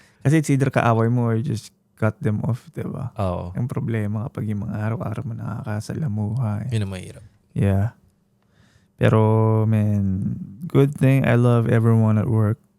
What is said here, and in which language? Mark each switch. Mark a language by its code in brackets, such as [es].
[tl] Kasi [en] it's either [tl] kaaway mo [en] or just cut them off, [tl] diba? Oo. Ang problema kapag yung mga araw-araw mo nakakasalamuha. Yun ang mahirap. [en] Yeah. [tl] Pero, [en] man, good thing I love everyone at work.